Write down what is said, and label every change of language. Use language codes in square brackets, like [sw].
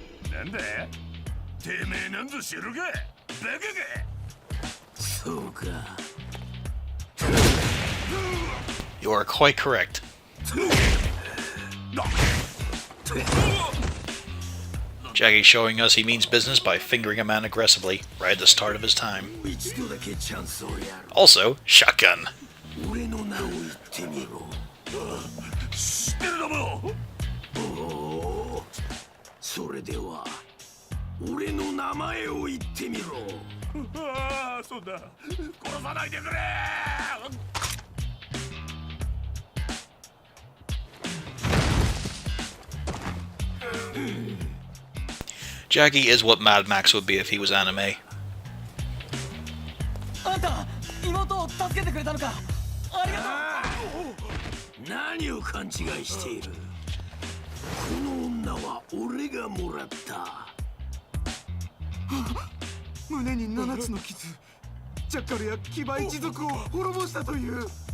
[ja] なんだ？てめえなんぞ知るか？バカか？そうか。 [en] You are quite correct. Jaggy showing us he means business by fingering a man aggressively right at the start of his time. [ja] 一度だけチャンスをやる。 [en] Also, shotgun. [ja] 俺の名を言ってみろ。知ってるだろ？おお。それでは俺の名前を言ってみろ。ああ、そうだ。殺さないでくれ。 [en] Jaggy is what Mad Max would be if he was anime. [ja] あんた妹を助けてくれたのか。ありがとう。何を勘違いしている。この女は俺がもらった。胸に7つの傷。ジャッカルや騎馬一族を滅ぼしたという。